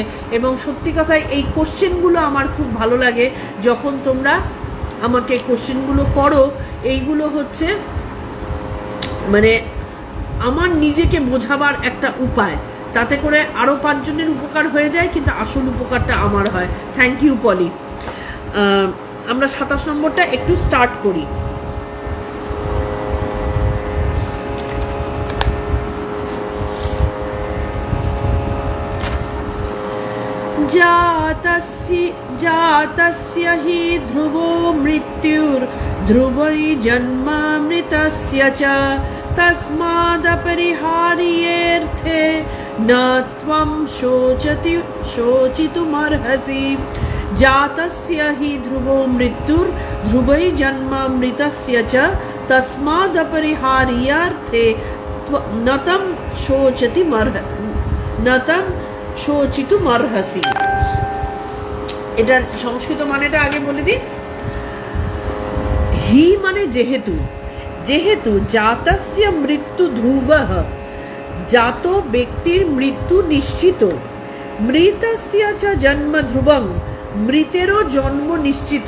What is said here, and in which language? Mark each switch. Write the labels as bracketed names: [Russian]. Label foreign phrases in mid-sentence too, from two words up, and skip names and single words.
[Bangla] এবং সত্যি কথায় এই কোশ্চেনগুলো আমার খুব ভালো লাগে, যখন তোমরা আমাকে কোশ্চেনগুলো করো। এইগুলো হচ্ছে মানে আমার নিজেকে বোঝাবার একটা উপায়, তাতে করে আরও 5 জনের উপকার হয়ে যায়, কিন্তু আসল উপকারটা আমার হয়। [English] thank you [Bangla] পলি। আমরা 27 নম্বরটা একটু স্টার্ট করি। [Sanskrit] जातस्य हि ध्रुवो मृत्युर्ध्रुवै जन्मामृतस्य च तस्मादपरिहार्येऽर्थे न त्वं शोचितुमर्हसि। जातस्य हि ध्रुवो मृत्युर्ध्रुवै जन्मामृतस्य च तस्मादपरिहार्येऽर्थे न तं শোচিতুমর্হসি। [Bangla] এটার সংস্কৃত মানেটা আগে বলে দিই। হি মানে যেহেতু, যেহেতু [Sanskrit] জাতস্য মৃত্যু ধ্রুবঃ, [Bangla] জাত ব্যক্তির মৃত্যু নিশ্চিত, [Sanskrit] মৃতস্য চ জন্ম ধ্রুবং, [Bangla] মৃতেরও জন্ম নিশ্চিত।